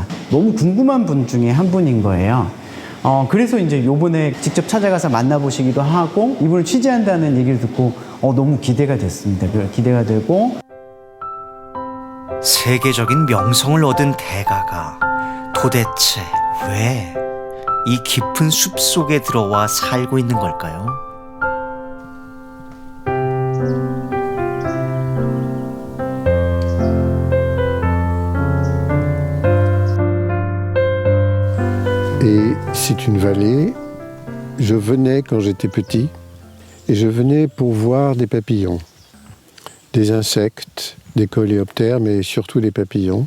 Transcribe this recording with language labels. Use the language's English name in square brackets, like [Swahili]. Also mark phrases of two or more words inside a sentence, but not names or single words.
[Korean] 너무 궁금한 분 중에 한 분인 거예요. 그래서 이제 요번에 직접 찾아가서 만나보시기도 하고 이분을 취재한다는 얘기를 듣고 너무 기대가 됐습니다. 기대가 되고. 세계적인 명성을 얻은 대가가 도대체 왜 이 깊은 숲 속에 들어와 살고 있는 걸까요? [French] Et c'est une vallée. Je venais quand j'étais petit, et je venais pour voir des papillons, des insectes, des coléoptères, mais surtout des papillons.